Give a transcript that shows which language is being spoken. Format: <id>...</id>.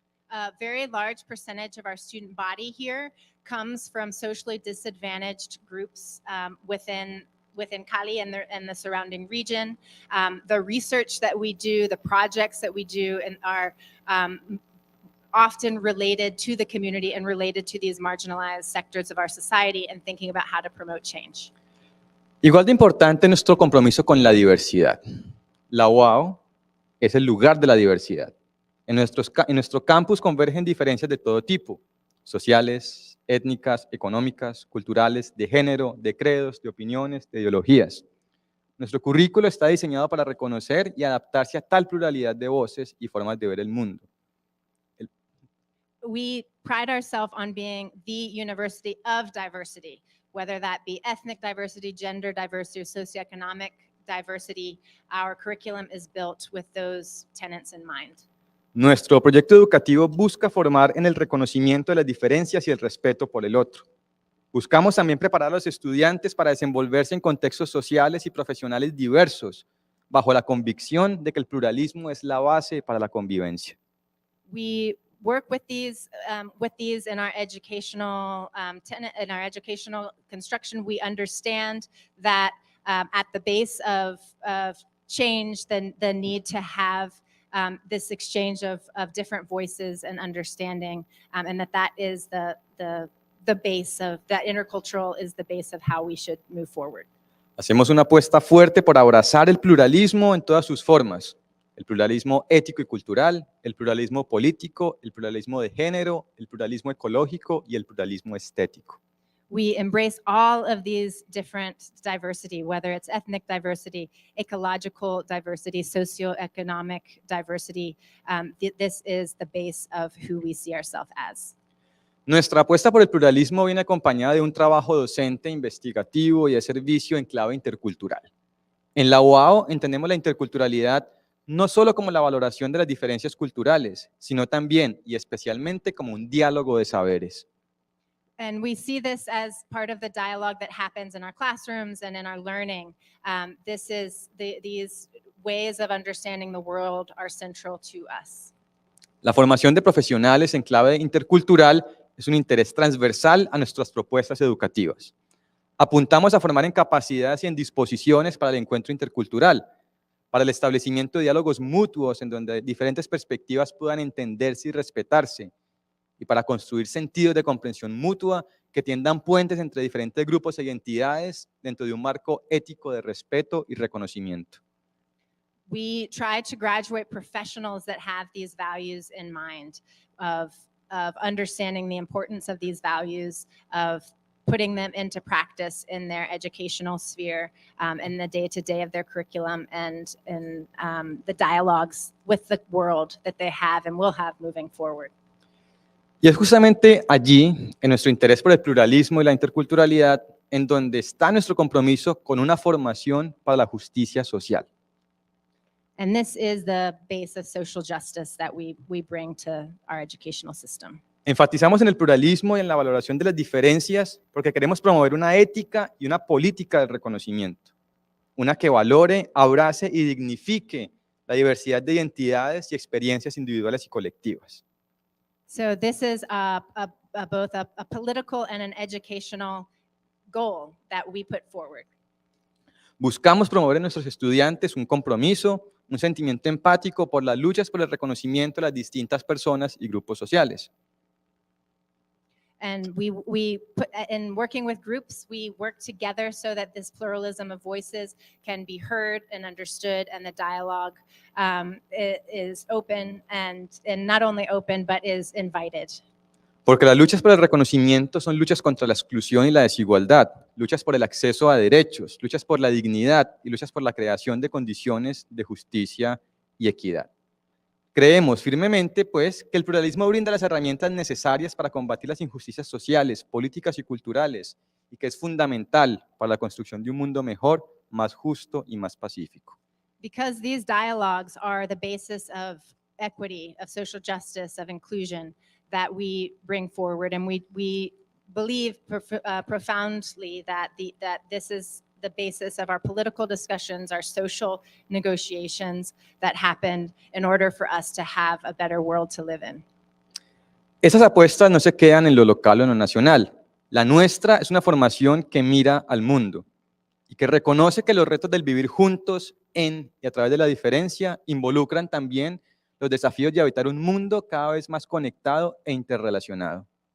<en>A very large percentage of our student body here comes from socially disadvantaged groups within Cali and the surrounding region. The research that we do, the projects that we do are often related to the community and related to these marginalized sectors of our society and thinking about how to promote change.</en> <es>Igual de importante nuestro compromiso con la diversidad. La UAO es el lugar de la diversidad. En nuestro campus convergen diferencias de todo tipo, sociales, étnicas, económicas, culturales, de género, de credos, de opiniones, de ideologías. Nuestro currículo está diseñado para reconocer y adaptarse a tal pluralidad de voces y formas de ver el mundo.</es> <en>We pride ourselves on being the university of diversity, whether that be ethnic diversity, gender diversity, or socioeconomic diversity. Our curriculum is built with those tenets in mind.</en> <es>Nuestro proyecto educativo busca formar en el reconocimiento de las diferencias y el respeto por el otro. Buscamos también preparar a los estudiantes para desenvolverse en contextos sociales y profesionales diversos, bajo la convicción de que el pluralismo es la base para la convivencia.</es> <en>We work with these in our educational in our educational construction. We understand that at the base of change, the need to have this exchange of different voices and understanding, and that is the base of, that intercultural is the base of how we should move forward.</en> <es>Hacemos una apuesta fuerte por abrazar el pluralismo en todas sus formas, el pluralismo ético y cultural, el pluralismo político, el pluralismo de género, el pluralismo ecológico y el pluralismo estético.</es> <en>We embrace all of these different diversity, whether it's ethnic diversity, ecological diversity, socioeconomic diversity. This is the base of who we see ourselves as.</en> <es>Nuestra apuesta por el pluralismo viene acompañada de un trabajo docente, investigativo y de servicio en clave intercultural. En la UAO entendemos la interculturalidad no solo como la valoración de las diferencias culturales, sino también y especialmente como un diálogo de saberes.</es> <en>And we see this as part of the dialogue that happens in our classrooms and in our learning. These ways of understanding the world are central to us.</en> <es>La formación de profesionales en clave intercultural es un interés transversal a nuestras propuestas educativas. Apuntamos a formar en capacidades y en disposiciones para el encuentro intercultural, para el establecimiento de diálogos mutuos en donde diferentes perspectivas puedan entenderse y respetarse, y para construir sentidos de comprensión mutua que tiendan puentes entre diferentes grupos e identidades dentro de un marco ético de respeto y reconocimiento.</es> <en>We try to graduate professionals that have these values in mind, of understanding the importance of these values, of putting them into practice in their educational sphere, in the day-to-day of their curriculum, and in the dialogues with the world that they have and will have moving forward.</en> <es>Y es justamente allí, en nuestro interés por el pluralismo y la interculturalidad, en donde está nuestro compromiso con una formación para la justicia social.</es> <en>And this is the base of social justice that we bring to our educational system.</en> <es>Enfatizamos en el pluralismo y en la valoración de las diferencias porque queremos promover una ética y una política del reconocimiento, una que valore, abrace y dignifique la diversidad de identidades y experiencias individuales y colectivas.</es> <en>So this is both a political and an educational goal that we put forward.</en> <es>Buscamos promover en nuestros estudiantes un compromiso, un sentimiento empático por las luchas por el reconocimiento de las distintas personas y grupos sociales.</es> <en>And in working with groups, we work together so that this pluralism of voices can be heard and understood, and the dialogue is open and not only open, but is invited.</en> <es>Porque las luchas por el reconocimiento son luchas contra la exclusión y la desigualdad, luchas por el acceso a derechos, luchas por la dignidad y luchas por la creación de condiciones de justicia y equidad. Creemos firmemente, pues, que el pluralismo brinda las herramientas necesarias para combatir las injusticias sociales, políticas y culturales, y que es fundamental para la construcción de un mundo mejor, más justo y más pacífico.</es> <en>Because these dialogues are the basis of equity, of social justice, of inclusion that we bring forward, and we believe profoundly that this is the basis of our political discussions, our social negotiations that happen in order for us to have a better world to live in.</en> <es>Esas apuestas no se quedan en lo local o en lo nacional. La nuestra es una formación que mira al mundo y que reconoce que los retos del vivir juntos en y a través de la diferencia involucran también los desafíos de habitar un mundo cada vez más conectado e interrelacionado.</es>